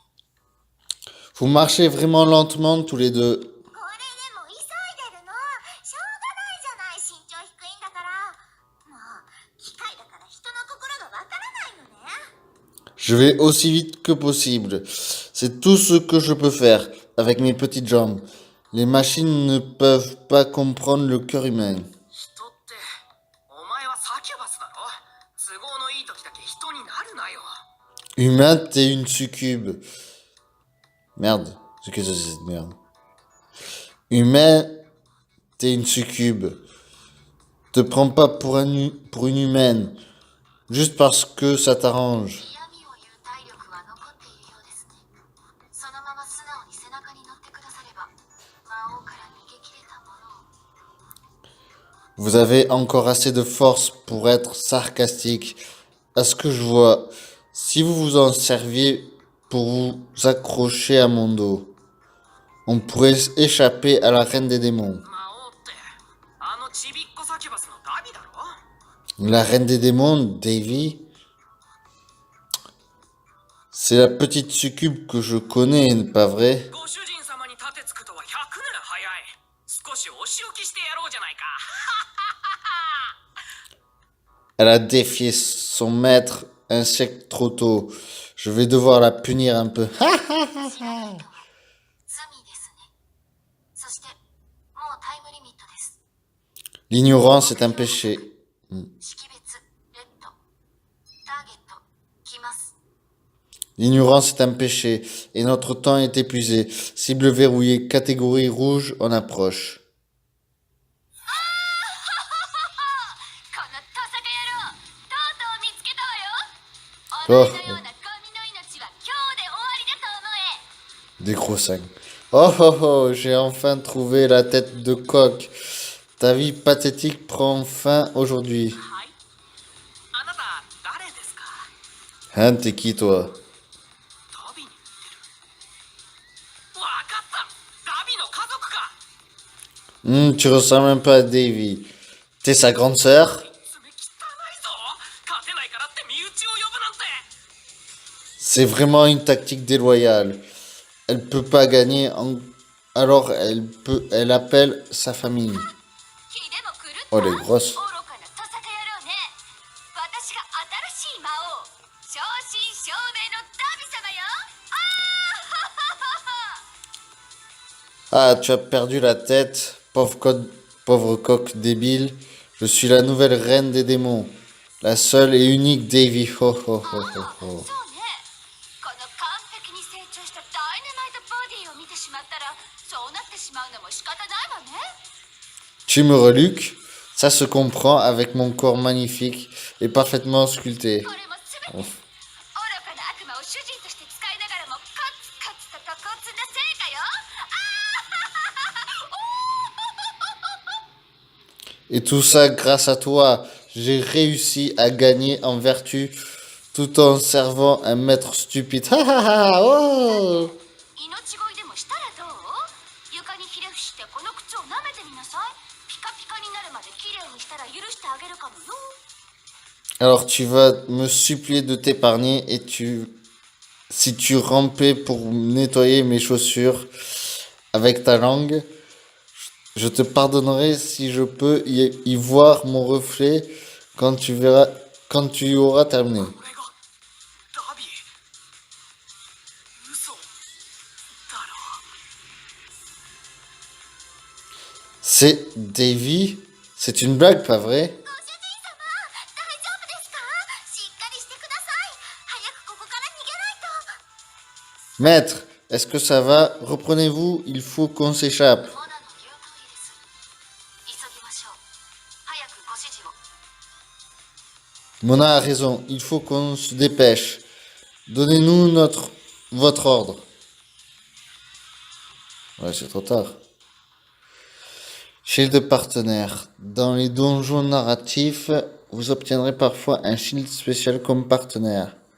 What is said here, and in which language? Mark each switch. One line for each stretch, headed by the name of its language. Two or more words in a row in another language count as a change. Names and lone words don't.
French: Vous marchez vraiment lentement tous les deux.
Japanese: これでも急いでるの。しょうがないじゃない、身長低いんだから。もう機械だから人の心がわからないのね。
French: Je vais aussi vite que possible. C'est tout ce que je peux faire avec mes petites jambes. Les machines ne peuvent pas comprendre le cœur humain.
Japanese: 人ってお前はサキュバスだろ。都合のいい時だけ人になるなよ。
French: Humain, t'es une succube. Merde, qu'est-ce que c'est cette merde? Humain, t'es une succube. Te prends pas pour une humaine. Juste parce que ça t'arrange.
Japanese: 嫌味を言う体力は残っているようですね。そのまま素直に背中に乗ってくだされば、魔王から逃げ切れたものを。
French: Vous avez encore assez de force pour être sarcastique. À ce que je vois, si vous vous en serviez pour vous accrocher à mon dos, on pourrait échapper à la reine des démons.
Japanese: 魔王ってあのちびっこサキュバスのダビだろ。
French: La reine des démons, Davy? C'est la petite succube que je connais, pas vrai?
Japanese: ご主人様に盾つくとは100年早い。少しお仕置きしてやろうじゃないか。
French: Elle a défié son maître un siècle trop tôt. Je vais devoir la punir un peu.
Japanese: 罪ですね。そして、もうタイムリミットです。
French: L'ignorance est un péché.
Japanese: 識別、レッド。ターゲット、来ます。
French: L'ignorance est un péché et notre temps est épuisé. Cible verrouillée, catégorie rouge, on approche.
Japanese: このトサカ野郎、とうとう見つけたわよ。お前のようなゴミの命は今日で終わりだと思え。
French: Des gros seins. Oh oh oh, j'ai enfin trouvé la tête de coq. Ta vie pathétique prend fin aujourd'hui.
Japanese: はい。あなた誰ですか。
French: Hein, t'es qui toi?
Japanese: ダビに似てる。わかった。ダビの家族か。
French: Tu ressembles un peu à Davy. T'es sa grande sœur?
Japanese: 爪汚いぞ。勝てないからって身内を呼ぶなんて。
French: C'est vraiment une tactique déloyale. Elle peut pas gagner, alors elle appelle sa famille.
Japanese: 気でも狂った
French: Oh les grosses.
Japanese: 愚かなトサカ野郎ね。私が新しい魔王、正真正銘のダビ様よ。
French: Ah, tu as perdu la tête, pauvre coq débile. Je suis la nouvelle reine des démons. La seule et unique Davy. Ho ho ho ho
Japanese: そう ho. ね。この完璧に成長したダイナマイトボディを見てしまったら、そうなってしまうのも仕方ないわね。
French: Tu me reluques? Ça se comprend avec mon corps magnifique et parfaitement sculpté.
Japanese: これもすべて、愚かな悪魔を主人として使いながらもコツコツとここを積んだ成果よ。
French: Et tout ça grâce à toi. J'ai réussi à gagner en vertu tout en servant un maître stupide. Ha ha ha! Oh!
Japanese: 命乞いでもしたらどう？床にひれ伏してこの靴を舐めてみなさい。ピカピカになるまできれいにしたら許してあげるかもよ。
French: Alors tu vas me supplier de t'épargner et si tu rampais pour nettoyer mes chaussures avec ta langue, je te pardonnerai si je peux y voir mon reflet quand tu auras terminé.
Japanese: これがダビー。嘘だろ。
French: C'est Davy? C'est une blague, pas vrai?
Japanese: ご主人様、大丈夫ですか？しっかりしてください。早くここから逃げないと。
French: Maître, est-ce que ça va? Reprenez-vous, il faut qu'on s'échappe.
Japanese: モナの言う通りです急ぎましょう早くご指示を
French: Mona a raison, il faut qu'on se dépêche. Donnez-nous votre ordre. Ouais, c'est trop tard. Shield de partenaire. Dans les donjons narratifs, vous obtiendrez parfois un shield spécial comme partenaire.